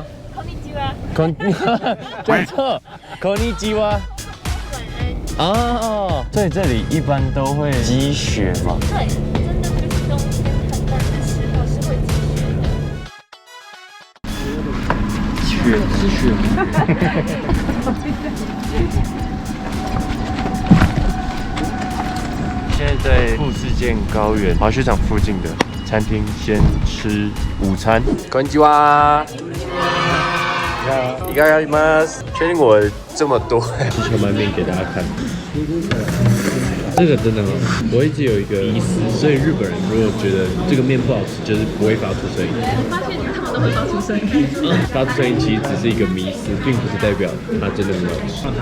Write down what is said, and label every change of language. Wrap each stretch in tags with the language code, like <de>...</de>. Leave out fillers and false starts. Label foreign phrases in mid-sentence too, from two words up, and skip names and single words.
<ja>こんにちは。讲错，こんにちは。</ja> <zh>晚安。哦，所以这里一般都会积雪嘛？对，真的就是冬天很冷的时候是会积雪的。雪是雪。现在在富士见高原滑雪场附近的 餐厅先吃午餐。</zh> <ja>こんにちは。いかがあります？</ja> <zh>确定我这么多？鸡球拌面给大家看。这个真的很好，我一直有一个迷思，所以日本人如果觉得这个面不好吃，就是不会發出聲音。我發現他們都會發出聲音。發出聲音其實只是一個迷思，並不是代表它真的很好吃。</zh>